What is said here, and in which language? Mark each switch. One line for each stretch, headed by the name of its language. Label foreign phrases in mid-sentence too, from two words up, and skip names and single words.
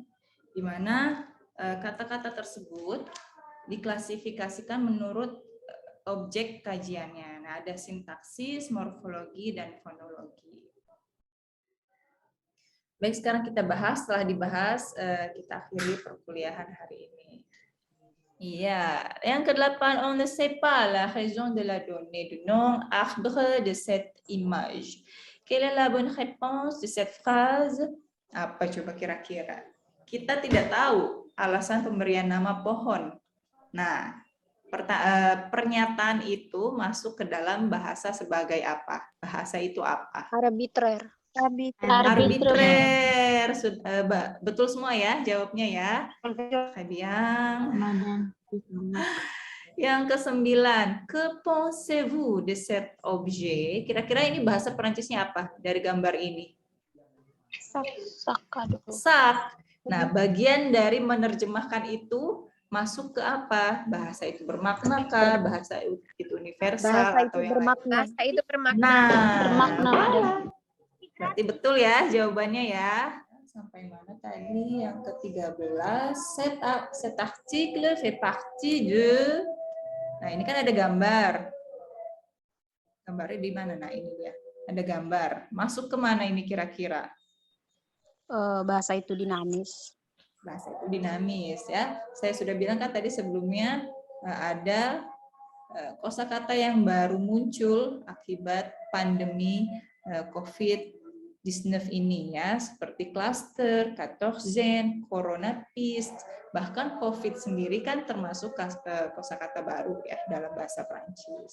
Indonesian: Di mana kata-kata tersebut diklasifikasikan menurut objek kajiannya. Nah, ada sintaksis, morfologi, dan fonologi. Baik, sekarang kita bahas. Setelah dibahas, kita akhiri perkuliahan hari ini. Iya, yang ke-8,
French: on ne sait pas la raison de la donnée du nom arbre de cette image. Quelle est la bonne réponse de cette phrase?
Indonesian: Apa coba kira-kira? Kita tidak tahu alasan pemberian nama pohon Nah, pernyataan itu masuk ke dalam bahasa sebagai apa? Bahasa itu apa? Arbitrer. Arbitrer. Betul semua ya jawabnya ya. Yang ke-9,
French: que pensez-vous de cet objet?
Indonesian: Kira-kira ini bahasa Perancisnya apa dari gambar ini? Sak. Nah, bagian dari menerjemahkan itu masuk ke apa? Bahasa itu bermaknakah? Bahasa itu universal Bahasa atau itu yang bermakna. Bahasa itu bermakna. Nah, berarti betul ya jawabannya ya. Sampai mana tadi? Yang ke-13,
French: cet article fait partie de.
Indonesian: Nah, ini kan ada gambar. Gambarnya di mana? Nah, ini dia. Ada gambar. Masuk ke mana ini kira-kira? Bahasa itu dinamis. Bahasa itu dinamis ya. Saya sudah bilang kan tadi sebelumnya ada kosakata yang baru muncul akibat pandemi COVID-19 ini ya, seperti cluster, katoxen, coronapist, bahkan COVID sendiri kan termasuk kosakata baru ya dalam bahasa Prancis.